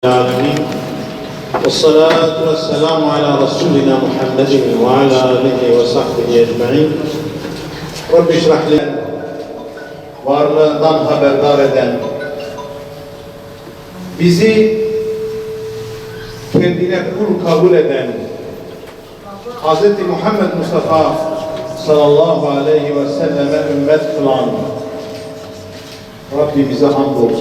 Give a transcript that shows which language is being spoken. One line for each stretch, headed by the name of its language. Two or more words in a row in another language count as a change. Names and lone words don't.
Arabic: العالمين والصلاة والسلام على رسولنا محمد وعلى آله وصحبه أجمعين. رب اشرح لي
Turkish: varlığından haberdar eden, bizi kendine kul kabul eden Hz. Muhammed Mustafa
Arabic: صلى الله عليه وسلم
Turkish: ümmet kılan Rabbimize hamdolsun.